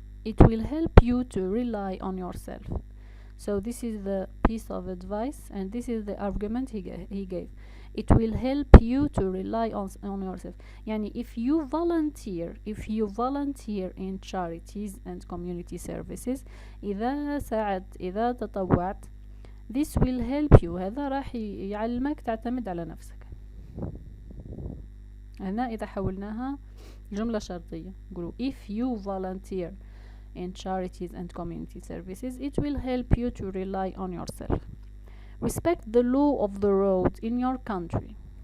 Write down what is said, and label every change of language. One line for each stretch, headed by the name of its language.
English: it will help you to rely on yourself. So this is the piece of advice, and this is the argument he gave. It will help you to rely on yourself.
Arabic: يعني
English: if you volunteer in charities and community services,
Arabic: إذا تطوعت,
English: this will help you.
Arabic: هذا راح يعلمك تعتمد على نفسك. هنا إذا حولناها جملة شرطية نقولوا
English: if you volunteer in charities and community services, it will help you to rely on yourself. Respect the law of the road in your country.